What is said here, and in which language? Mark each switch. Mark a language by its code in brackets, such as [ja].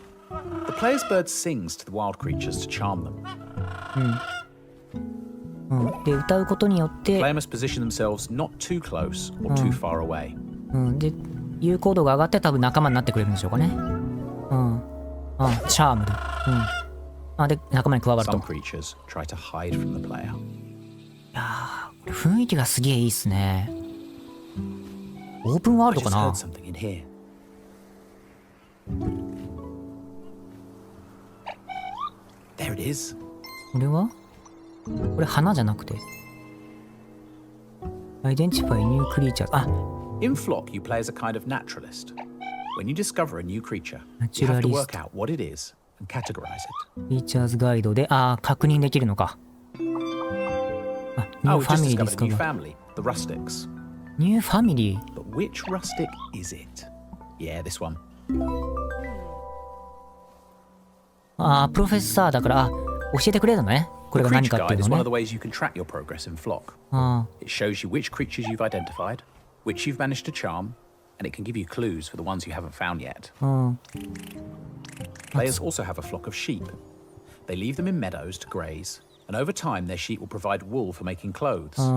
[en] The player's bird sings to the wild creatures to charm them. [ja] で歌うことによって、 [en] Player must position themselves not too close or too far away. [ja] で有効度が上がって多分仲間になってくれるんでしょうかね。チャームだ。で仲間に加わると。 [en] Some creatures try to hide from the player. [ja] いやー、雰囲気がすげえいいっすね。オープンワールドかな。 [en] There it is. [ja] これは？これ花じゃなくて。 [en] Identify new creature. In flock, you play as a kind of naturalist. When you discover a new creature, you have to work out what it is and categorize it. [ja] Features ガイドで、確認できるのか。 [en] Oh, we just discovered a new family, the rustics. New family? But which rustic is it? Yeah, this one. [ja] プロフェッサーだから、教えてくれるのね。これが何かっていうのね。 [en] The creature guide is one of the ways you can track your progress in flock. It shows you which creatures you've identified, which you've managed to charm, and it can give you clues for the ones you haven't found yet. Players also have a flock of sheep. They leave them in meadows to graze, and over time their sheep will provide wool for making clothes.